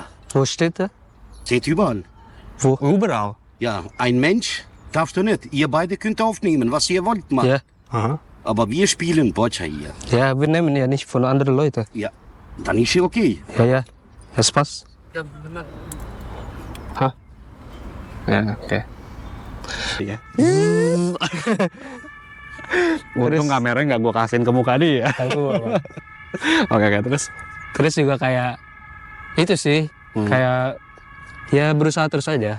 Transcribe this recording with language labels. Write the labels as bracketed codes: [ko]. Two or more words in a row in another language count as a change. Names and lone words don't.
[de] Wo steht der? steht überall. Wo? Überall. Ja, ein Mensch darfst du nicht. Ihr beide könnt aufnehmen, was ihr wollt machen. Ja. Aha. Aber wir spielen Boccia hier. Ja, wir nehmen ja nicht von anderen Leuten. Ja, dann ist ja okay. Ja, ja. Das passt. [id] Hah? Ya, oke. Iya. Untung kameranya nggak gue kasihin ke muka dia. Oke, oke, Terus juga kayak itu sih, kayak ya berusaha terus aja.